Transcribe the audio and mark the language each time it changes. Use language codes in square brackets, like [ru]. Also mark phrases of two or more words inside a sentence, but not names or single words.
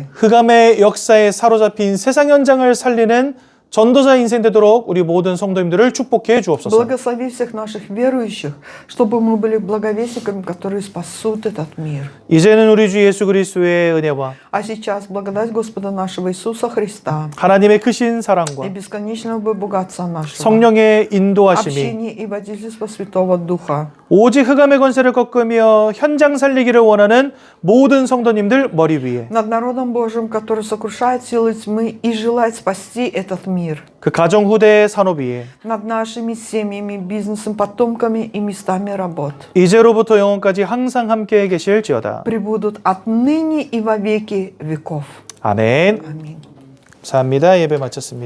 [ko] 흑암의 역사에 사로잡힌 세상 현장을 살리는 전도자 인생 되도록 우리 모든 성도님들을 축복해 주옵소서. [ru] Благослови всех наших верующих, чтобы мы были благовестниками, которые спасут этот мир. [ko] 이제는 우리 주 예수 그리스도의 은혜와 [ru] А сейчас благодать Господа нашего Иисуса Христа [ko] 하나님의 크신 [ru] и [ko] 사랑과 [ru] бесконечного богатства нашего, [ko] 성령의 인도하심이 [ru] общение и водительство Святого Духа, [ko] 오직 흑암의 권세를 꺾으며 현장 살리기를 원하는 모든 성도님들 머리 위에 [ru] над народом Божьим, который сокрушает силы тьмы и желает спасти этот мир, [ko] 그 가정 후대의 산업 위에 [ru] над нашими семьями, бизнесом, потомками и местами работ, [ko] 이제로부터 영원까지 항상 함께 계실지어다. [ru] пребудут отныне и во веки веков. [ko] 아멘. [ru] Аминь. [ko] 감사합니다. 예배 마쳤습니다.